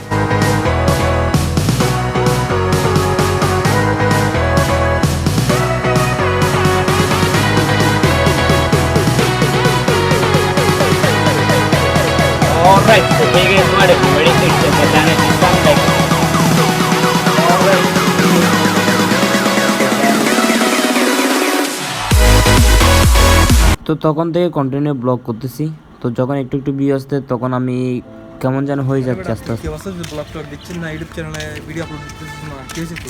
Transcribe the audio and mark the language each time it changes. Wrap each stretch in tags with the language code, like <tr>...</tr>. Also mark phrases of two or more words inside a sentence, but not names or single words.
<en>Alright, so</en> <kn>ಹೇಗೆ ಇದು ಮಾಡಬೇಕು ಮೆಡಿಟೇಷನ್ ಧ್ಯಾನ ಮಾಡ್ಬೇಕು.</kn> <bn>তো তখন থেকে</bn> <en>continue vlog</en> <bn>করতেছি। তো যখন একটু একটু ভিউ আসতে তখন আমি কেমন যেন হয়ে যাচ্ছে আস্তে আস্তে। কি অবস্থা,</bn> <en>vlog talk</en> <bn>দিচ্ছেন না,</bn> <en>YouTube channel video upload</en> <bn>দিচ্ছিস না, কি হয়েছে তোর?</bn>